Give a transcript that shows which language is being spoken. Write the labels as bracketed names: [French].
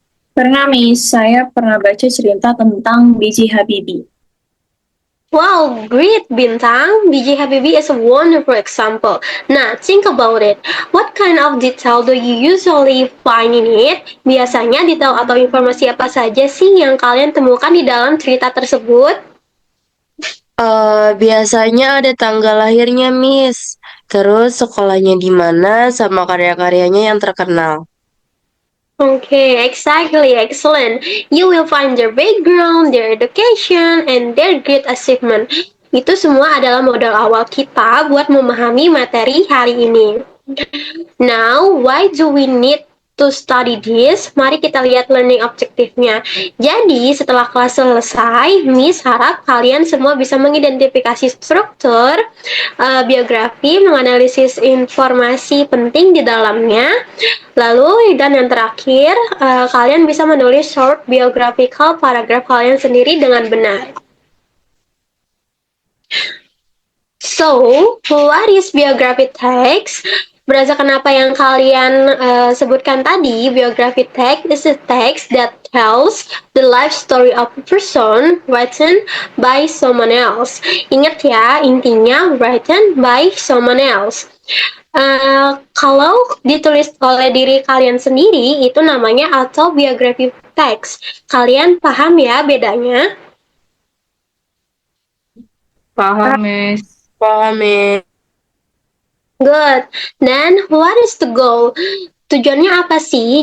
[Indonesian] Pernah, Miss. Saya pernah baca cerita tentang B.J. Habibie. [English] Wow, great Bintang! B.J. Habibie is a wonderful example. Nah, think about it. What kind of detail do you usually find in it? [Indonesian] Biasanya detail atau informasi apa saja sih yang kalian temukan di dalam cerita tersebut? Biasanya ada tanggal lahirnya, Miss. Terus sekolahnya di mana sama karya-karyanya yang terkenal. [English] Okay, exactly, excellent. You will find their background, their education, and their great achievement. [Indonesian] Itu semua adalah modal awal kita buat memahami materi hari ini. [English] Now, why do we need to study this? [Indonesian] Mari kita lihat learning objektifnya. Jadi, setelah kelas selesai, Miss harap kalian semua bisa mengidentifikasi struktur, biografi, menganalisis informasi penting di dalamnya. Lalu, dan yang terakhir, kalian bisa menulis [English] short biographical paragraph [Indonesian] kalian sendiri dengan benar. [English] So, what is biography text? [Indonesian] Berdasarkan apa yang kalian sebutkan tadi, [English] biography text is a text that tells the life story of a person written by someone else. [Indonesian] Ingat ya, intinya [English] written by someone else. [Indonesian] Kalau ditulis oleh diri kalian sendiri, itu namanya autobiography text. Kalian paham ya bedanya? Paham, Miss. Paham, Miss. [English] Good. Then, what is the goal? [Indonesian] Tujuannya apa sih?